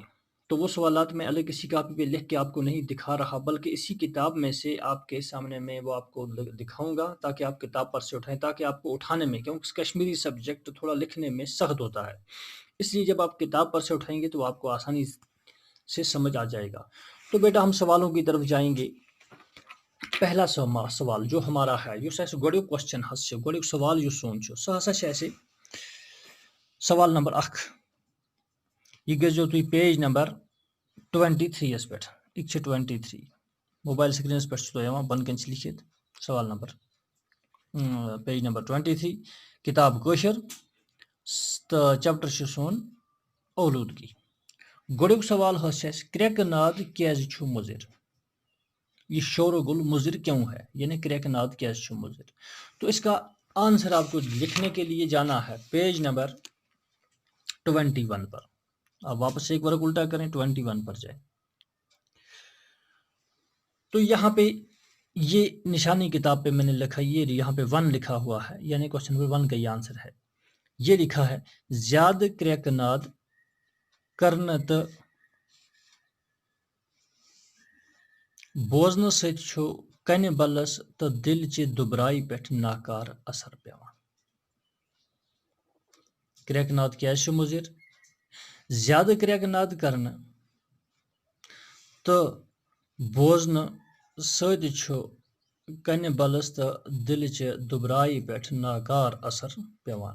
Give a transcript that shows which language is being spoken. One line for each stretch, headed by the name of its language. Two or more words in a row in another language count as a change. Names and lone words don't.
Urdu: تو وہ سوالات میں الگ کسی کاپی پہ لکھ کے آپ کو نہیں دکھا رہا، بلکہ اسی کتاب میں سے آپ کے سامنے میں وہ آپ کو دکھاؤں گا تاکہ آپ کتاب پر سے اٹھائیں، تاکہ آپ کو اٹھانے میں، کیونکہ کشمیری سبجیکٹ تھوڑا لکھنے میں سخت ہوتا ہے، اس لیے جب آپ کتاب پر سے اٹھائیں گے تو آپ کو آسانی سے سمجھ آ جائے گا۔ تو بیٹا ہم سوالوں کی طرف جائیں گے۔ پہلا سوال جو ہمارا ہے،
Kashmiri: یس اسہ گۄڈنیُک کوسچن حظ چھُ، گۄڈنیُک سوال یُس سون چھُ سُہ ہسا چھُ اسہِ سوال نمبر 1۔ یہ گٔژھۍزیو تُہۍ
English: page number
Kashmiri: 23 یس پٮ۪ٹھ، یہِ چھِ 23
English: mobile screens
Kashmiri: پٮ۪ٹھ چھُ تۄہہِ یِوان بۄنہٕ کَنۍ چھِ لیکھِتھ سوال نمبر
English: page number
Kashmiri: 23، کتاب کٲشِر تہٕ چیپٹر چھُ سون اولوٗدگی۔ گۄڈنیُک سوال حظ چھُ اسہِ، کرٛٮ۪کہٕ ناد کیٛازِ چھُ مُضِر؟
Urdu: یہ شور و گل مضر کیوں ہے؟ یعنی
Kashmiri: کریک ناد کیٛازِ چھُ مضر؟
Urdu: تو اس کا آنسر آپ کو لکھنے کے لیے جانا ہے
English: page number
Urdu: 21 پر۔ آپ واپس ایک ورق الٹا کریں، 21 پر جائیں۔ تو یہاں پہ یہ نشانی کتاب پہ میں نے لکھا، یہ یہاں پہ 1 لکھا ہوا ہے، یعنی
English: question number
Urdu: 1 کا یہ آنسر ہے۔ یہ لکھا ہے،
Kashmiri: زیادہ کریک ناد کرنہٕ تہٕ بوزنہٕ سۭتۍ چھُ کنہِ بلس تہٕ دلچہِ دُبراے پٮ۪ٹھ ناکار اثر پیوان۔ کریک ناد کیٛازِ چھُ مُضِر؟ زیادٕ کریک ناد کرنہٕ تہٕ بوزنہٕ سۭتۍ چھُ کنہِ بلس تہٕ دلچہِ دُبرایہِ پٮ۪ٹھ ناکار اثر پیوان۔